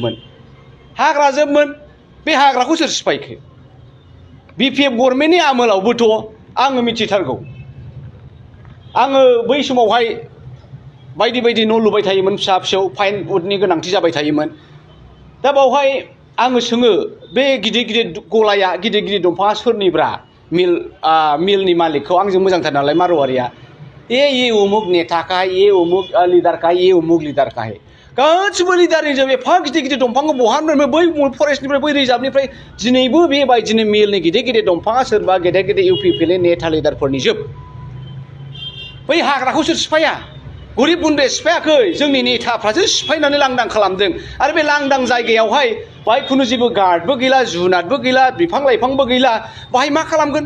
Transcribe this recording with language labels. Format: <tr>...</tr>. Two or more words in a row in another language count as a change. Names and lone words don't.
<brx>जोबमोन बे हाग्राखौ सोर सिफायखो बिपिएफ गभर्नमेन्टनि आमोलावबोथ' आङो मिथिथारगौ आङो बै समावहाय बायदि बायदि न' लुबाय थायोमोन फिसा फिसौ फाइन उडनि गोनांथि जाबाय थायोमोन दा बावहाय आङो सोङो बे गिदिर गिदिर गलाया गिदिर गिदिर दंफाङा सोरनिब्रा मिलनि मालिकखौ आंजों मोजांथार नालाय मारवारिया</brx> <hi>ये उमुक नेता का है ये उमुक लिडार का है ये उमुक लिडार का है</hi> <brx>गासिबो लिडारनि जों एफा गिदिर गिदिर दंफांखौ बहानिफ्राय बै फरेस्टनिफ्राय बै रिजार्भनिफ्राय दिनैबो बेबायदिनो मिलनि गिदिर गिदिर दंफाङा सोरबा गेदेर गिदिर इउपिपिएलनि नेता लिडारफोरनि जोब बै हाग्राखौ सोर सिफाया गरिब गुन्द्राया सिफायाखै जोंनि नेताफ्रासो सिफायनानै लांदां खालामदों आरो बे लांदां जायगायावहाय बाहाय खुनु जेबो गार्डबो गैला जुनादबो गैला बिफां लाइफांबो गैला बाहाय मा खालामगोन</brx>